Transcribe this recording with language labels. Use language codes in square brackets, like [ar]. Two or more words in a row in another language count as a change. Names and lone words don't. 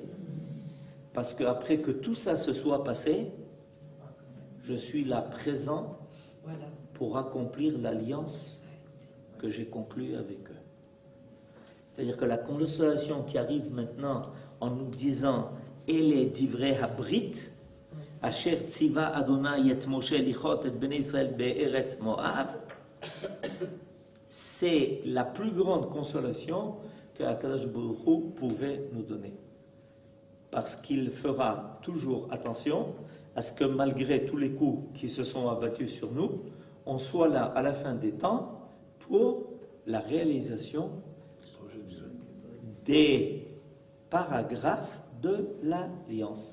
[fr] Parce qu'après que tout ça se soit passé, je suis là présent Voilà. pour accomplir l'alliance que j'ai conclue avec eux. C'est-à-dire que la consolation qui arrive maintenant en nous disant « [he] אלה דברי הברית אשר צוה יהוה את משה לכרות את בני ישראל בארץ מואב, [fr] c'est la plus grande consolation que [he] הקדוש ברוך הוא [fr] pouvait nous donner. Parce qu'il fera toujours attention à ce que malgré tous les coups qui se sont abattus sur nous, on soit là à la fin des temps pour la réalisation des paragraphes de l'Alliance.